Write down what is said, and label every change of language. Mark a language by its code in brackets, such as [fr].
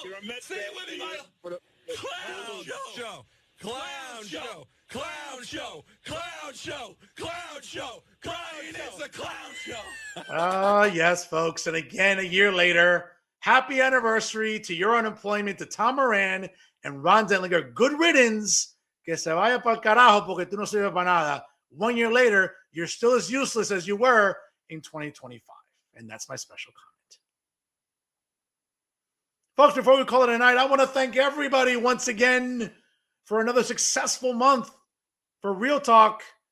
[en] You're a Mets fan. Clown show. Clown show. Clown show. Clown show. Clown show. Clown show. It's a clown show. Yes, folks. And again, a year later, happy anniversary to your unemployment, to Tom Moran and Ron Zentlinger. Good riddance. [es] Que se vaya pa'l carajo porque tú no sirves para nada. [en] 1 year later, you're still as useless as you were in 2025. And that's my special comment. Folks, before we call it a night, I want to thank everybody once again for another successful month for Real Talk.